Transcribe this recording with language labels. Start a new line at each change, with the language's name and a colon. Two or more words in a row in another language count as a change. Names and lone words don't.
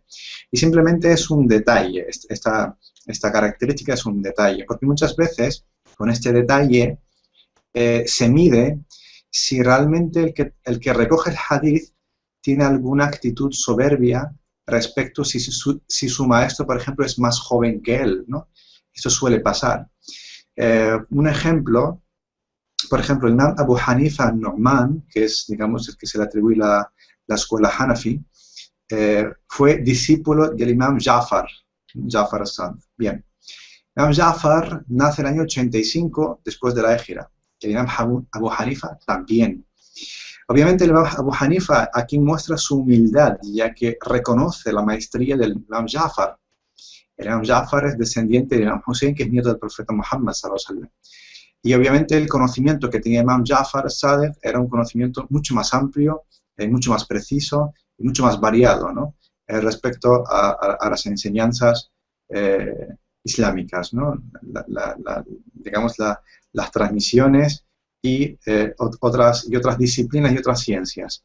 Spanish: Y simplemente es un detalle, esta característica es un detalle, porque muchas veces con este detalle se mide si realmente el que recoge el hadith tiene alguna actitud soberbia respecto si su maestro, por ejemplo, es más joven que él, ¿no? Eso suele pasar. Un ejemplo, por ejemplo, el Imam Abu Hanifa Nu'man, que es, digamos, el que se le atribuye la escuela Hanafi, fue discípulo del Imam Ja'far al-Sadiq. Bien. Imam Ja'far nace en el año 85 después de la Égira. El Imam Abu Hanifa también. Obviamente el Imam Abu Hanifa aquí muestra su humildad, ya que reconoce la maestría del Imam Ja'far. El Imam Ja'far es descendiente del Imam Hussein, que es nieto del profeta Muhammad
Arabic: صلى الله عليه وسلم.
Spanish: Y obviamente el conocimiento que tenía el Imam Ja'far al-Sadiq era un conocimiento mucho más amplio, mucho más preciso y mucho más variado, ¿no? Respecto a las enseñanzas islámicas, ¿no? Digamos, las transmisiones y otras disciplinas y otras ciencias.